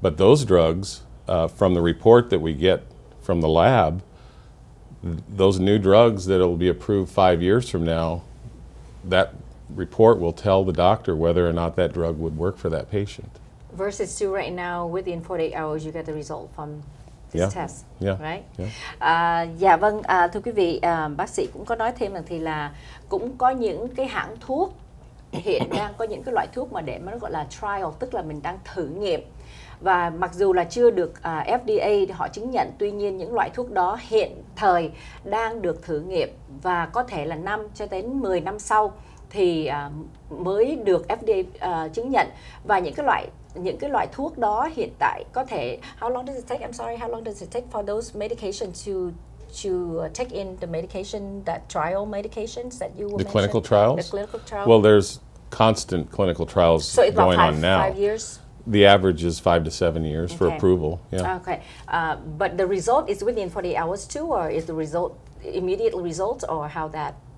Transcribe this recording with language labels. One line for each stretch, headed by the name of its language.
English: But those drugs, from the report that we get from the lab, those new drugs that will be approved 5 years from now, that report will tell the doctor whether or not that drug would work for that patient. Versus to right now, within 48 hours, you get the result from this test, right?
Vietnamese: Dạ vâng, thưa quý vị, bác sĩ cũng có nói thêm rằng thì là cũng có những cái hãng thuốc hiện đang có những cái loại thuốc mà để mà nó gọi là trial, tức là mình đang thử nghiệm. Và mặc dù là chưa được FDA họ chứng nhận, tuy nhiên những loại thuốc đó hiện thời đang được thử nghiệm và có thể là 5 cho đến 10 năm sau thì mới được FDA chứng nhận. Và những cái loại thuốc đó hiện tại có thể,
English: how long does it take? I'm sorry, how long does it take for those medications to take in the medication, that trial medications that you were mentioning? Clinical trials? The clinical trials? Well, there's constant clinical trials going on now. 5 years? The average is 5 to 7 years for approval. Yeah. Okay, but the result is within 48 hours too, or is the result immediate results, or how that?